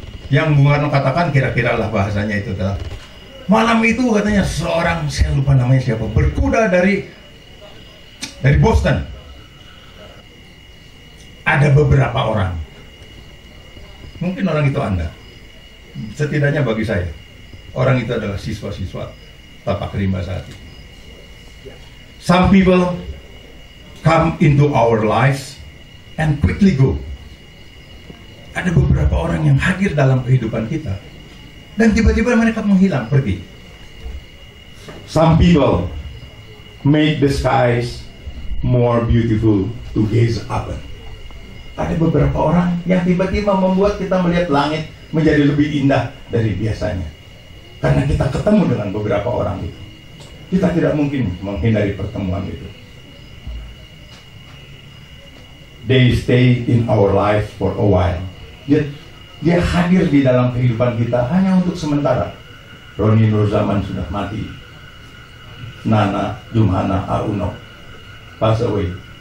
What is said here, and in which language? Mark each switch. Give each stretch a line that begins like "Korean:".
Indonesian: Yang Bung Karno katakan, kira-kira lah bahasanya itu adalah, malam itu katanya seorang, saya lupa namanya siapa, berkuda dari Boston. Ada beberapa orang, mungkin orang itu Anda, setidaknya bagi saya, orang itu adalah siswa-siswa tapak rimba saat ini.
English: Some people come into our lives and quickly go.
Indonesian: Ada beberapa orang yang hadir dalam kehidupan kita dan tiba-tiba mereka menghilang, pergi.
English: Some people make the skies more beautiful to gaze upon.
Indonesian: Ada beberapa orang yang tiba-tiba membuat kita melihat langit menjadi lebih indah dari biasanya. Karena kita ketemu dengan beberapa orang itu. Kita tidak mungkin menghindari pertemuan itu.
English: They stay in our life for a while.
Indonesian: Dia hadir di dalam kehidupan kita hanya untuk sementara. Roni Nurzaman sudah mati. Nana Jumhana Auno
English: pass away.